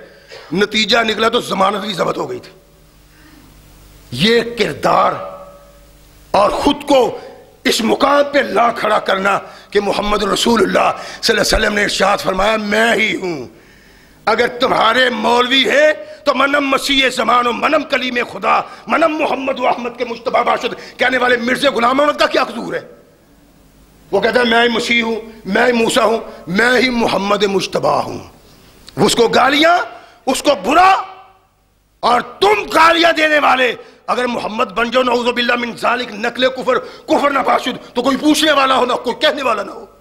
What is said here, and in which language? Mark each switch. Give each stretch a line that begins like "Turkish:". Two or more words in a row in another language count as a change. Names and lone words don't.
Urdu: نتیجہ نکلا تو ضمانت کی ضبط ہو گئی تھی. یہ کردار اور خود کو اس مقام پہ لا کھڑا کرنا کہ محمد رسول اللہ
Arabic: صلی اللہ علیہ وسلم
Urdu: نے ارشاد فرمایا میں ہی ہوں. اگر تمہارے مولوی ہیں تو
Persian: منم مسیح زمان و منم کلیم خدا منم محمد و احمد کے مجتبی باشد
Urdu: کہنے والے مرزا غلام احمد کا کیا قصور ہے؟ وہ کہتا ہے میں ہی مسیح ہوں، میں ہی موسیٰ ہوں، میں ہی محمد مجتبی ہوں. اس کو گالیاں، اس کو برا، اور تم گالیاں دینے والے اگر محمد بن جاؤ
Arabic: نعوذ باللہ من ذالک
Persian: نقل کفر نہ باشد،
Urdu: تو کوئی پوچھنے والا ہو نہ کوئی کہنے والا نہ ہو.